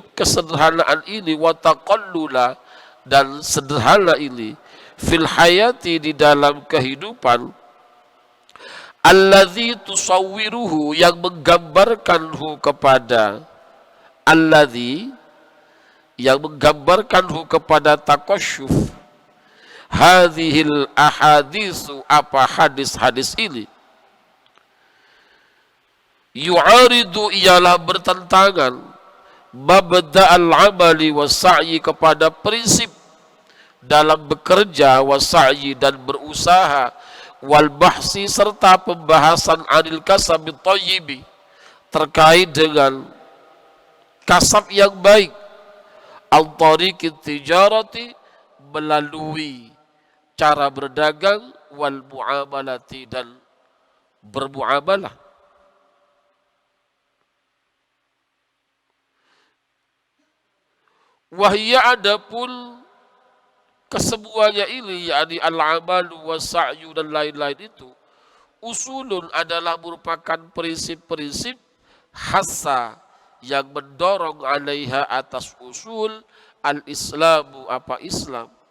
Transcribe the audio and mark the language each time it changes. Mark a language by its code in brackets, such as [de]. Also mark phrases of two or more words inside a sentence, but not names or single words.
[id] kesederhanaan ini, [ar] وتقلل, [id] dan sederhana ini, [ar] في الحياة, [id] di dalam kehidupan, [ar] الذي تصوره, [id] yang menggambarkanhu kepada, alladzi, yang menggambarkanhu kepada [ar] تقشف هذه الأحاديث, [id] apa hadis-hadis ini, yu'aridu, ialah bertentangan, [ar] مبدأ العمل والسعي, [id] kepada prinsip dalam bekerja, was-sa'yi, dan berusaha, wal bahsi, serta pembahasan [ar] عن الكسب الطيب, [id] terkait dengan kasab yang baik, [ar] عن طريق التجارة, [id] melalui cara berdagang, wal muamalati, dan bermuamalah. Wahya, adapun kesemuanya ini, yakni [ar] العمل والسعي [id] dan lain-lain itu, usulun, adalah merupakan prinsip-prinsip, hassa, yang mendorong alaiha, atas usul, al-islamu, apa Islam,